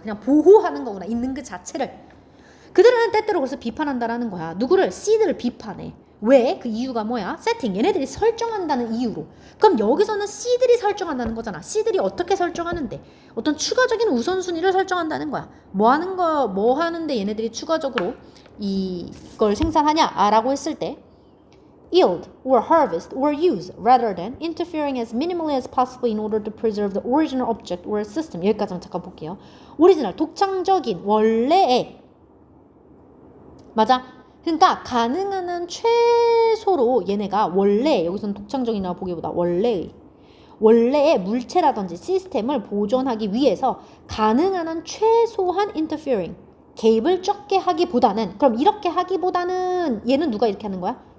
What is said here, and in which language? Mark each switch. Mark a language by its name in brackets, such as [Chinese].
[Korean] 그냥 보호하는 거구나. 있는 그 자체를. 그들은 때때로 그래서 비판한다라는 거야. 누구를? C들을 비판해. 왜? 그 이유가 뭐야? 세팅. 얘네들이 설정한다는 이유로. 그럼 여기서는 C들이 설정한다는 거잖아. C들이 어떻게 설정하는데? 어떤 추가적인 우선순위를 설정한다는 거야. 뭐 하는데 얘네들이 추가적으로 이걸 생산하냐라고 했을 때 [English] yield or harvest or use rather than interfering as minimally as possible in order to preserve the original object or system. [Korean] 여기까지 잠깐 볼게요. 오리지널, 독창적인, 원래의 맞아? 그러니까 가능한 한 최소로 얘네가 원래 여기서는 독창적이나 보기보다 원래의 물체라든지 시스템을 보존하기 위해서 가능한 한 최소한 interfering 개입을 적게 하기보다는 그럼 이렇게 하기보다는 얘는 누가 이렇게 하는 거야?